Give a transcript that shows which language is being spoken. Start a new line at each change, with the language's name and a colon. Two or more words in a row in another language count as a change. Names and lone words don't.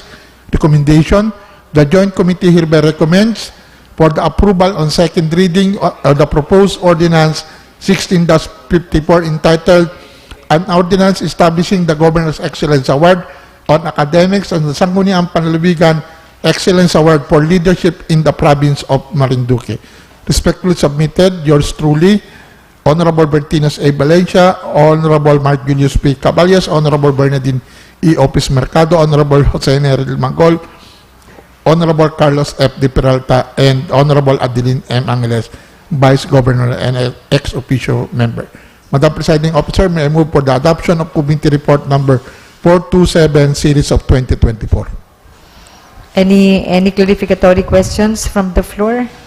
English: Recommendation: the Joint Committee hereby recommends for the approval on second reading of the proposed ordinance 16-54 entitled An Ordinance Establishing the Governor's Excellence Award on Academics and the Sangguniang Panlalawigan Excellence Award for Leadership in the Province of Marinduque. Respectfully submitted, yours truly, Honorable Bertinos A. Valencia, Honorable Mark Julius P. Caballes, Honorable Bernardine E. Opis Mercado, Honorable Jose Neril Mangol, Honorable Carlos F. De Peralta, and Honorable Adeline M. Angeles, Vice Governor and ex officio member. Madam Presiding Officer, may I move for the adoption of Committee Report number 427, series of 2024. Any clarificatory questions from the floor?